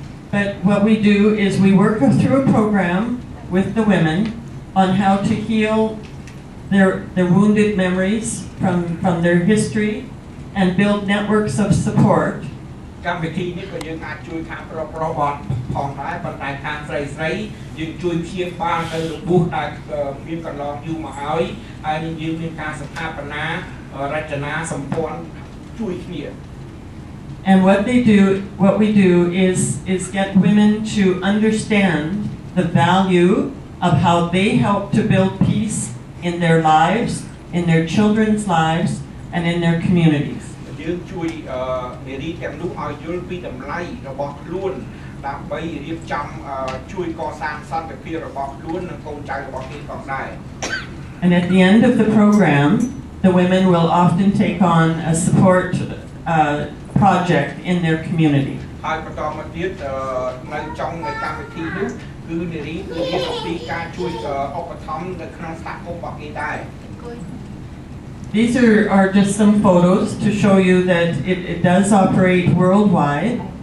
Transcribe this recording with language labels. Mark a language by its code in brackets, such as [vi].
[en] But what we do is we work through a program with the women on how to heal their wounded memories from their history and build networks of support. [km] កម្មវិធីនេះក៏យើងអាចជួយខាងប្រុសៗផងដែរប៉ុន្តែខាងស្រីៗយើងជួយព្យាបាលទៅរបួសដែលមានកន្លងយូរមកហើយហើយយើងមានការស្ថាបនារចនាសម្ព័ន្ធជួយគ្នា [en] And what we do is get women to understand the value of how they help to build peace in their lives, in their children's lives, and in their communities. [km] យើងជួយនារីទាំងនោះឲ្យយល់ពីតម្លៃរបស់ខ្លួនដើម្បីរៀបចំជួយកសាងសន្តិភាពរបស់ខ្លួននិងកូនចៅរបស់គេផងដែរ [en] And at the end of the program, the women will often take on a support project in their community. [km] ហើយបន្តមកទៀតនៅចុងនៃកម្មវិធីនោះគឺនារីគឺរៀនអំពីការជួយឧបត្ថម្ភនៅក្នុងសហគមន៍របស់គេដែរ [en] These are just some photos to show you that it does operate worldwide.